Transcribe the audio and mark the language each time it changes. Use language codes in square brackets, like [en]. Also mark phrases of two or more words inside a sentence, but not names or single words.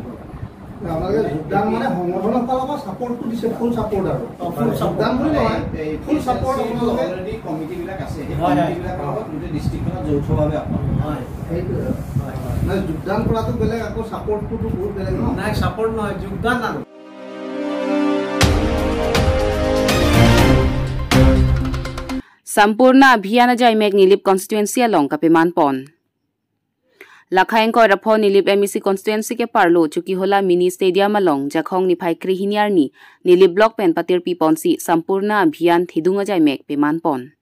[as] আমাদের যোগদান মানে সংগঠনৰ ফালৰ পৰা সাপোৰ্টটো দিছে [en] full support [as] আৰু ফুল যোগদান বুলি নহয় [en] full support already committee [as] বিলাক আছে এই কমিটি বিলাক গোটেই ডিস্ট্ৰিক্টত যৌথভাৱে আপোনাৰ হয় এইটো মানে যোগদান কৰাটো বেলেগ আকৌ সাপোৰ্টটো বহুত বেলেগ নহয় নাই সাপোৰ্ট নহয় যোগদান আৰু [mjw] Sampurna Abhiyan Jai Meg Nilip Constituency along Kapiman Pon. Lakhaeng ko rapho Nilip MEC Constituency ke parlo chuki hola mini stadium along Jakhong ni phai krihiniar ni Nilip Block pen patir piponsi Sampurna Abhiyan Thidunga Jai Meg Piman Pon.